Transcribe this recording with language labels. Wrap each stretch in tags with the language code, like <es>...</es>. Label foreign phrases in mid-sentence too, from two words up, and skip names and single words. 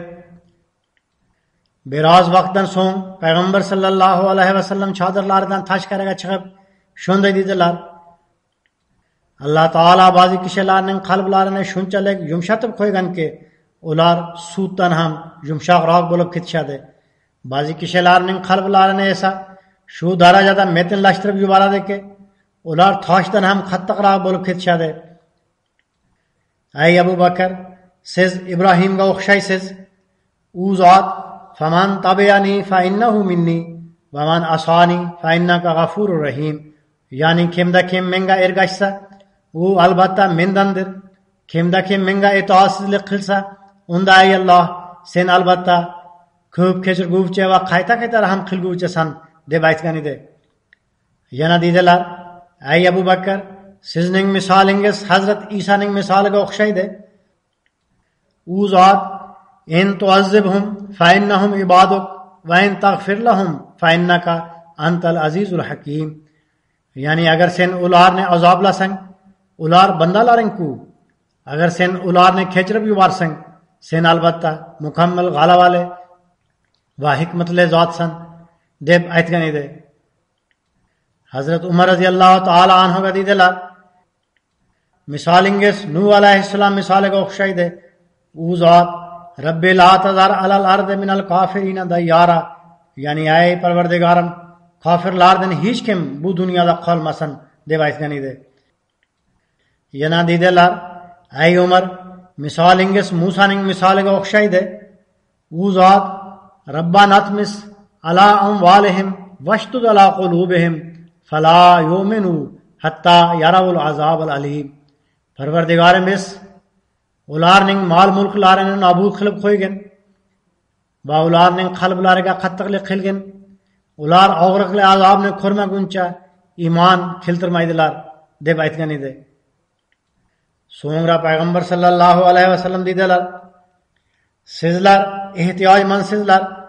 <uz>Biroz vaqtdan so'ng payg'ambar</uz> <ar>صلى الله عليه وسلم</ar> <uz>chodirlaridan tashqariga chiqib shunday dedilar: "Alloh taolo ba'zi kishilarning qalblarini shunchalik yumshatib qo'yganki, ular sutdan ham yumshoqroq bo'lib ketishadi. Ba'zi kishilarning qalblarini esa shu darajada metinlashtirib yuboradiki, ular toshdan ham qattiqroq bo'lib ketishadi. Ey Abu Bakr, siz Ibrohimga o'xshaysiz. U zot</uz> <ar>فمن تبعني فإنه مني ومن عصاني فإنك غفور رحيم.</ar> <uz>Ya'ni kimda kim menga ergashsa, u albatta mendandir. Kimda kim menga itoatsizlik qilsa, unda ey Alloh, sen albatta ko'p kechirguvchi va qayta-qayta rahim qilguvchisan deb aytgan edi. Yana dedilar: "Ey Abu Bakr, sizning misolingiz Hazrat Isoning misoliga o'xshaydi. U zot</uz> <ar>إن تعذبهم فإنهم عبادك وإن تغفر لهم فإنك أنت العزيز الحكيم."</ar> <uz>Ya'ni agar sen ularni azoblasang, ular bandalaring-ku. Agar sen ularni kechirib yuborsang, sen albatta mukammal g'alabali va hikmatli zotsan deb aytgan edi. Hazrat Umar roziyallohu taolo anhuga dedilar: "Misolingiz Nuh alayhissalom misoliga o'xshaydi. U zot</uz> <ar>رب لا تذر على الأرض من الكافرين ديارا."</ar> <uz>Ya'ni ey Parvardigorim, kofirlardan hech kim bu dunyoda qolmasin deb aytgan edi. Yana dedilar: "Ey Umar, misolingiz Musaning misoliga o'xshaydi. U zot</uz> <ar>ربنا اطمس على أموالهم واشدد على قلوبهم فلا يؤمنوا حتى يروا العذاب الأليم."</ar> <uz>Parvardigorimiz ularning mol-mulklarini nobud qilib qo'ygan va ularning qalblariga qattiqlik qilgan. Ular og'riqli azobni ko'rmaguncha iymon keltirmaydilar deb aytgan edi. So'ngra payg'ambar</uz> <ar>صلى الله عليه وسلم</ar> <uz>dedilar: "Sizlar ehtiyojmandsizlar.</uz>